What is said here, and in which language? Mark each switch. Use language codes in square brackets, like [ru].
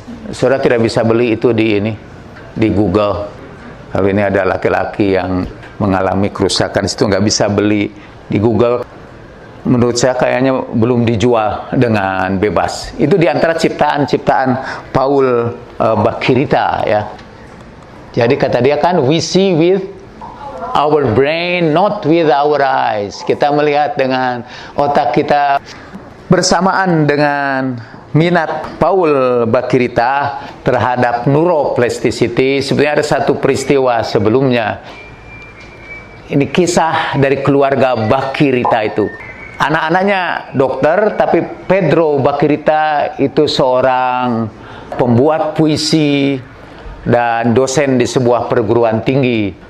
[id] Saudara tidak bisa beli itu di Google. Kalau ini ada laki-laki yang mengalami kerusakan itu, nggak bisa beli di Google. Menurut saya kayaknya belum dijual dengan bebas. Itu diantara ciptaan-ciptaan Paul Bakirita ya. Jadi kata dia kan, [en] we see with our brain, not with our eyes. [id] Kita melihat dengan otak kita. Bersamaan dengan minat Paul Bakirita terhadap neuroplasticity, sebenarnya ada satu peristiwa sebelumnya. Ini kisah dari keluarga Bakirita itu. Anak-anaknya dokter, tapi Pedro Bakirita itu seorang pembuat puisi dan dosen di sebuah perguruan tinggi.